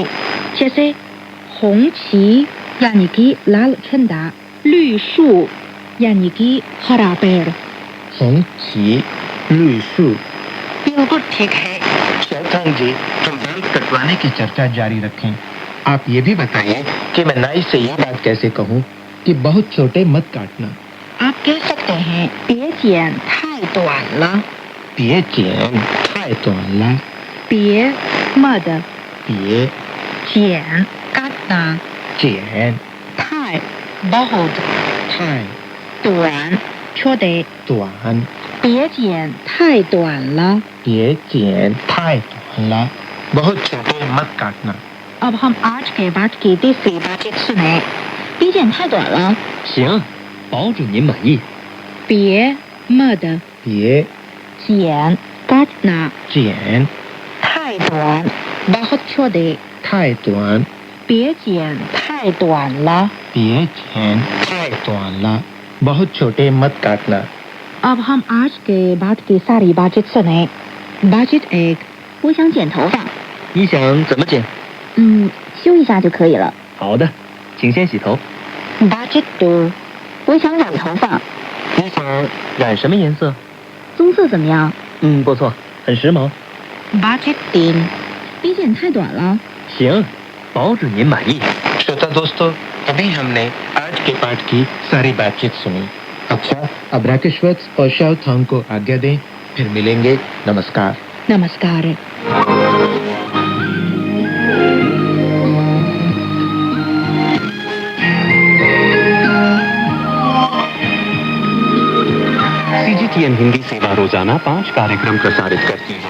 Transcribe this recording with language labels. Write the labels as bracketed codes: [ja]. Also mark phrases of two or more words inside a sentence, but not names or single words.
[hi] जैसे [zh] 红旗 [hi] यानी कि लाल झंडा, [zh] 绿树 [hi] यानी कि हरा पेड़। [zh] 红旗，绿树. [hi] बिल्कुल ठीक है। शाओथांग जी, हम बाल कटवाने की चर्चा जारी रखें। आप ये भी बताइए कि मैं नाई से ये बात कैसे कहूँ कि बहुत छोटे मत काटना। आप कह सकते हैं [zh] 别剪太短了。别剪太短了。别 मद 别剪 काटना। 剪太 बहुत 太短 छोटे। 短。别剪太短了。别剪太短了。 [hi] बहुत छोटे मत काटना। अब हम आज के पाठ की तीसरी बातचीत सुने। [zh] 别剪太短了。行，保准您满意。别 मद 别剪 काटना। 剪太短 बहुत छोटे। 太短。别剪太短了。别剪太短了। [hi] बहुत छोटे मत काटना। अब हम आज के बाद की सारी बातचीत सुने। बातचीत 1， [zh] 我想剪头发。你想怎么剪？修一下就可以了。好的，请先洗头。 बातचीत 2， 我想染头发。你想染什么颜色？棕色怎么样？不错，很时髦。 Budget 3有点太短了。行，保准您满意。 [hi] श्रोता दोस्तों, अभी हमने आज के पाठ की सारी बातचीत सुनी। अच्छा, अब राकेश वत्स और शाओ थांग को आज्ञा दें, फिर मिलेंगे। नमस्कार। नमस्कार। CGTN हिंदी सेवा रोजाना 5 कार्यक्रम प्रसारित करती है।